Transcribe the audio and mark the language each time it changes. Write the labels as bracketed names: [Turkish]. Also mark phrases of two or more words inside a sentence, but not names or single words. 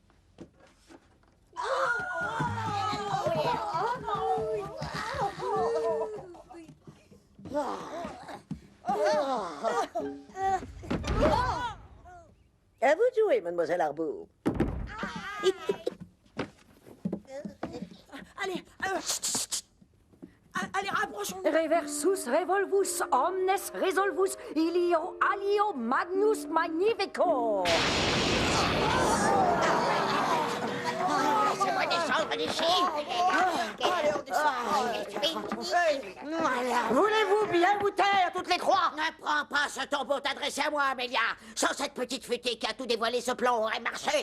[French] À vous de jouer, Mademoiselle Arbour. Allez, allez, rapprochons-nous. [Latin] Reversus revolvus omnes resolvus ilio alio magnus magnifico. [French] Laissez-moi descendre d'ici. Voulez-vous bien vous taire, toutes les trois? Ne prends pas ce ton pour t'adresser à moi, Amélia. Sans cette petite futée qui a tout dévoilé, ce plan aurait marché.